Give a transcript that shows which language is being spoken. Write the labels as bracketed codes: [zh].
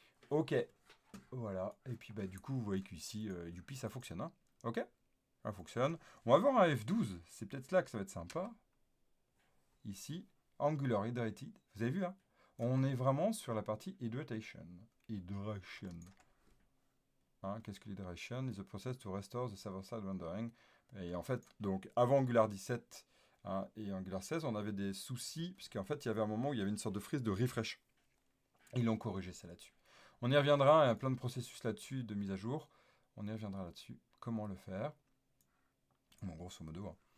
[fr] Ok, voilà. Et puis du coup, vous voyez qu'ici, Youpi, ça fonctionne. Hein. Ok, ça fonctionne. On va voir un F12. C'est peut-être là que ça va être sympa. Ici, Angular Hydrated. Vous avez vu, hein? On est vraiment sur la partie Hydration. Hydration. Hein, qu'est-ce que l'hydration? [en] Is the process to restore the server-side rendering. [fr] Et en fait, donc avant Angular 17 hein, et Angular 16, on avait des soucis, puisqu'en fait, il y avait un moment où il y avait une sorte de frise de refresh. Ils l'ont corrigé, ça là-dessus. On y reviendra, il y a plein de processus là-dessus, de mise à jour. On y reviendra là-dessus. Comment le faire? Bon, grosso modo, hein.